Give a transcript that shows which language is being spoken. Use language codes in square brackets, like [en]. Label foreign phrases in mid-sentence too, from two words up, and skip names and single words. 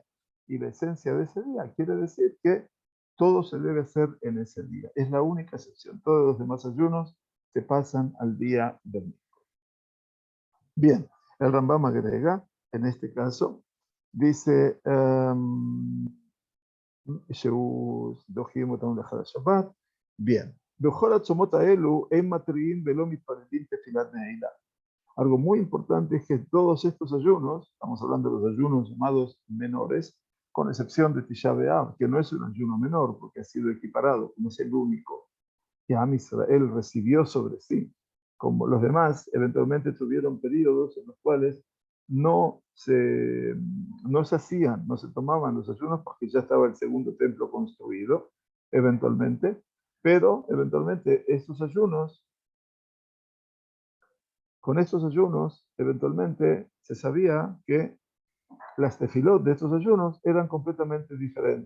[es] Y la esencia de ese día quiere decir que todo se debe hacer en ese día. Es la única excepción. Todos los demás ayunos se pasan al día domingo. Bien, el Rambam agrega, en este caso, dice, [he] דוחים אותנו לאחר השבת. Bien. בכל הצומות האלו הם מתריעים ולא מתפללים תפילת נעילה. [es] Algo muy importante es que todos estos ayunos, estamos hablando de los ayunos llamados menores, con excepción de Tisha B'Av, que no es un ayuno menor porque ha sido equiparado, como es el único que Am Israel recibió sobre sí. Como los demás, eventualmente tuvieron periodos en los cuales no se, no se hacían, no se tomaban los ayunos porque ya estaba el segundo templo construido, eventualmente, pero eventualmente estos ayunos, con estos ayunos, eventualmente se sabía que las tefilot de estos ayunos eran completamente diferentes.